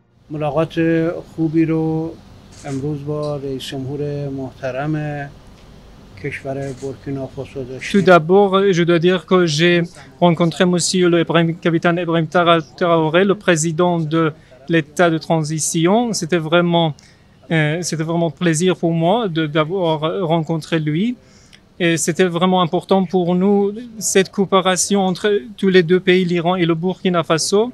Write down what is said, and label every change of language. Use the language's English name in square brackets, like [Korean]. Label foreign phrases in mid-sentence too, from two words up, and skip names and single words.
[Persian] ملاقات خوبی رو امروز با رئیس جمهور محترم کشور بورکینافاسو [French] Tout [Persian] داشتیم. [French] d'abord, je dois dire que j'ai rencontré Monsieur le capitaine Ibrahim Traoré, le président de l'État de transition. C'était vraiment plaisir pour moi d'avoir rencontré lui. Et c'était vraiment important pour nous, cette coopération entre tous les deux pays, l'Iran et le Burkina Faso.